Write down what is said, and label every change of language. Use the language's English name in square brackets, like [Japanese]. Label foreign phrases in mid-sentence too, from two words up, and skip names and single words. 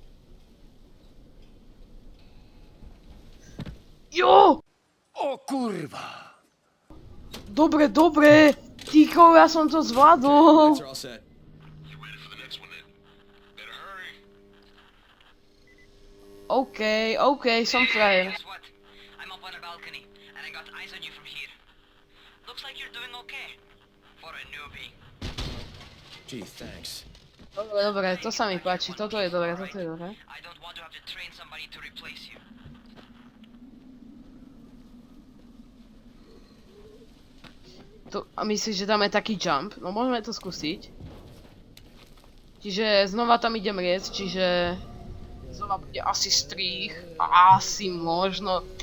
[Slovak] Jo! O kurva! Dobre. Ticho, ja som to zvládol. OK, som frajer. [English] I'm up on a balcony and I got eyes on you from here. Looks like you're doing okay for a newbie. Gee, thanks. [Slovak] Dobre, to sa mi páči, toto je dobre. [English] I don't want to have to train somebody to replace you. [Slovak] A myslíš, že dáme taký jump? No môžeme to skúsiť. Čiže znova tam idem riec, čiže... Znova bude asi strih. Asi možno...